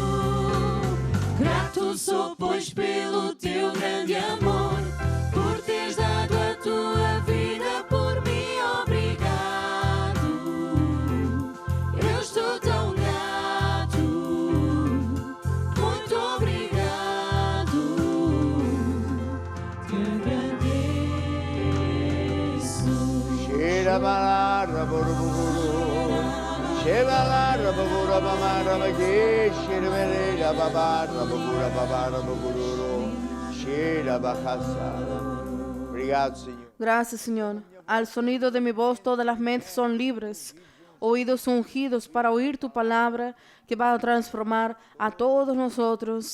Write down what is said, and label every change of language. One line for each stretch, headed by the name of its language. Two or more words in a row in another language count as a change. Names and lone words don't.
Portuguese: Grato sou, pois, pelo teu grande amor, por teres dado a tua vida por mim. Obrigado, eu estou tão grato, muito obrigado, te agradeço. Shira balara, boroboro. Shebalara, bogura, bamara, bagi. Shira merela, babara, bogura, babara, bogururo. Shira bajasara. Obrigado, Senhor.
Spanish: Gracias, Señor. Al sonido de mi voz todas las mentes son libres. Oídos ungidos para oír tu palabra que va a transformar a todos nosotros.